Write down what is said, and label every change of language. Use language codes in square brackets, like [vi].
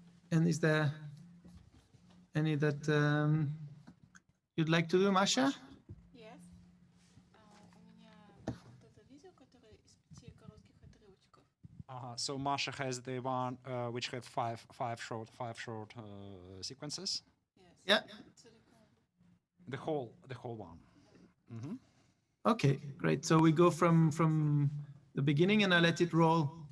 [en] And is there any that you'd like to do, Masha? Yes. [ru] У меня вот это видео, которое из 5 коротких отрывочков. [en] So Masha has the one which had five short sequences. Yes. Yeah. [ru] Целиком. [en] The whole one. Mm-hmm. Okay, great. So we go from the beginning and I let it roll.